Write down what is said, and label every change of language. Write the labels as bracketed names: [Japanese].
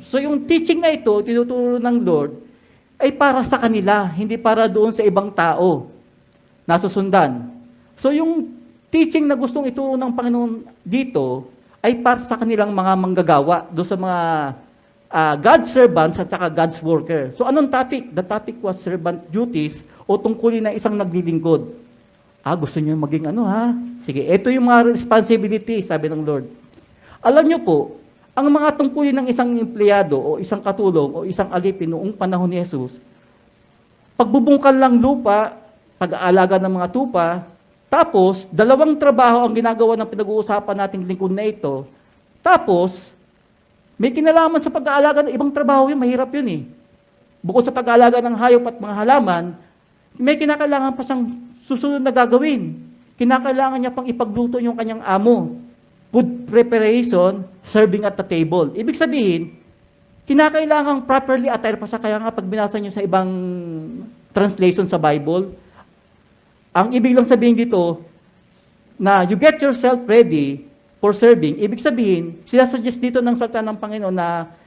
[Filipino] So, yung teaching na ito, tinuturo ng Lord, ay para sa kanila, hindi para doon sa ibang tao. Nasusundan. So, yung teaching na gustong ituro ng Panginoon dito, ay para sa kanilang mga manggagawa, doon sa mga God's servants at saka God's worker. So, anong topic? [English] The topic was servant duties [Filipino] o tungkulin ng isang naglilingkod. Gusto niyo maging Sige, ito yung mga responsibility, sabi ng Lord. Alam niyo po, ang mga tungkulin ng isang empleyado o isang katulong o isang alipin noong panahon ni Jesus, pagbubungkal lang lupa, pag-aalaga ng mga tupa, tapos, 2 trabaho ang ginagawa ng pinag-uusapan nating lingkod na ito, tapos, may kinalaman sa pag-aalaga ng ibang trabaho yun, mahirap yun eh. Bukod sa pag-aalaga ng hayop at mga halaman, may kinakailangan pa siyang susunod na gagawin. Kinakailangan niya pang ipagluto yung kanyang amo. [English] Food preparation, serving at the table. [Filipino] Ibig sabihin, kinakailangan properly attire pa siya. Kaya nga pag binasa niyo sa ibang translation sa Bible, ang ibig lang sabihin dito, na [English] you get yourself ready for serving. [Filipino] Ibig sabihin, sinasuggest dito ng salita ng Panginoon na